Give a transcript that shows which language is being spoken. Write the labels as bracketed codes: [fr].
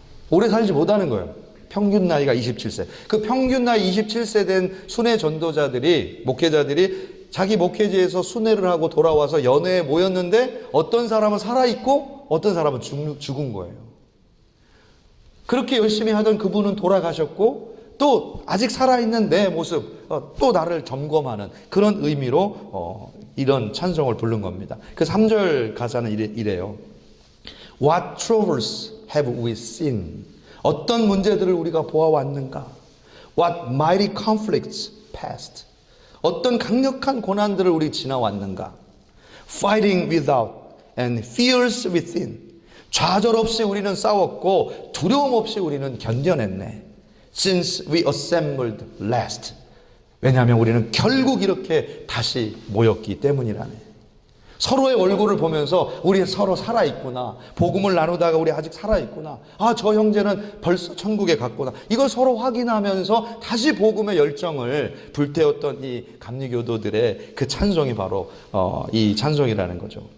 [ko] 오래 살지 못하는 거예요. 평균 나이가 27세. 그 평균 나이 27세 된 순회 전도자들이 목회자들이 자기 목회지에서 순회를 하고 돌아와서 연회에 모였는데 어떤 사람은 살아있고 어떤 사람은 죽은 거예요. 그렇게 열심히 하던 그분은 돌아가셨고 또 아직 살아있는 내 모습 또 나를 점검하는 그런 의미로 이런 찬송을 부른 겁니다. 그 3절 가사는 이래요. [en] What troubles have we seen? [ko] 어떤 문제들을 우리가 보아왔는가? [en] What mighty conflicts passed? [ko] 어떤 강력한 고난들을 우리 지나왔는가? [en] Fighting without and fears within. [ko] 좌절 없이 우리는 싸웠고 두려움 없이 우리는 견뎌냈네. [en] Since we assembled last. [ko] 왜냐하면 우리는 결국 이렇게 다시 모였기 때문이라네. 서로의 얼굴을 보면서 우리 서로 살아있구나. 복음을 나누다가 우리 아직 살아있구나. 아, 저 형제는 벌써 천국에 갔구나. 이걸 서로 확인하면서 다시 복음의 열정을 불태웠던 이 감리교도들의 그 찬송이 바로 이 찬송이라는 거죠.